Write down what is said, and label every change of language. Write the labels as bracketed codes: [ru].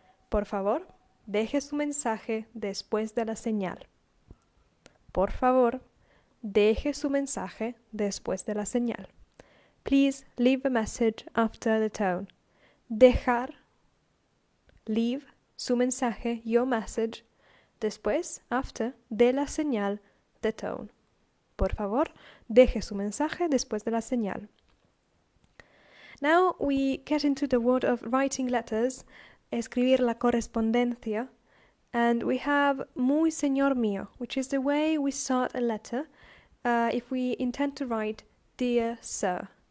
[es] Por favor, deje su mensaje después de la señal. Por favor, deje su mensaje después de la señal. [en] Please leave a message after the tone. [es] Dejar, leave, su mensaje, [en] your message, [es] después, after, de la señal, the tone. Por favor, deje su mensaje después de la señal. [en] Now we get into the word of writing letters, [es] escribir la correspondencia, [en] and we have [es] muy señor mío, [en] which is the way we start a letter if we intend to write dear sir.